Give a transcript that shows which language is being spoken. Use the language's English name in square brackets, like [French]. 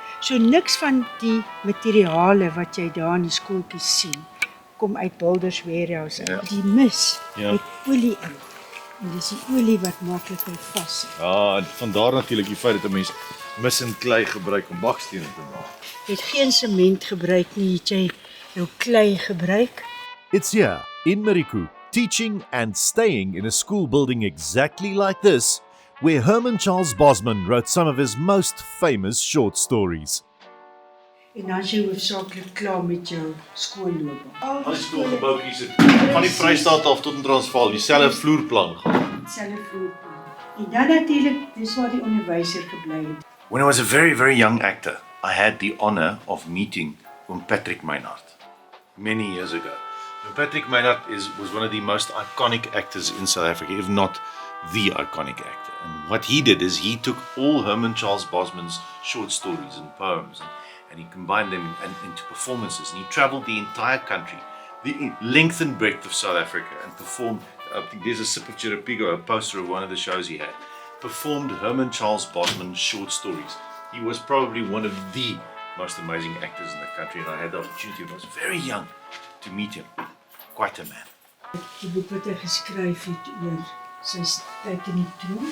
[Afrikaans] So niks van die materiale wat jy daar in die skooltjie sien, kom uit Builders Warehouse. Ja. Die mis Ja. het olie in. En dis die olie wat maklik vas. Ja, en vandaar natuurlik die feit dat 'n mens mis en klei gebruik om bakstene te maak. Jy het geen sement gebruik nie, het jy jou klei gebruik. [English] It's here, in Mariku, teaching and staying in a school building exactly like this, where Herman Charles Bosman wrote some of his most famous short stories. [Afrikaans] En dan is jy hoofsaaklik klaar met jou skoolloopbaan. Al die skoolgebouetjies het van die Vrystaat af tot in Transvaal dieselfde vloerplan gehad. Selfe vloerplan. En dan natuurlik, dis waar die onderwyser gebly het. [English] When I was a very, very young actor, I had the honor of meeting Patrick Maynard many years ago. Patrick Maynard was one of the most iconic actors in South Africa, if not the iconic actor. And what he did is he took all Herman Charles Bosman's short stories and poems and he combined them into performances. And he traveled the entire country, the length and breadth of South Africa, and performed. I think there's a sip of Chiripigo, a poster of one of the shows he had. Performed Herman Charles Bosman's short stories. He was probably one of the most amazing actors in the country, and I had the opportunity when I was very young to meet him. Quite a man. [Afrikaans] Die boek wat hy geskryf het oor sy tyd in die troon.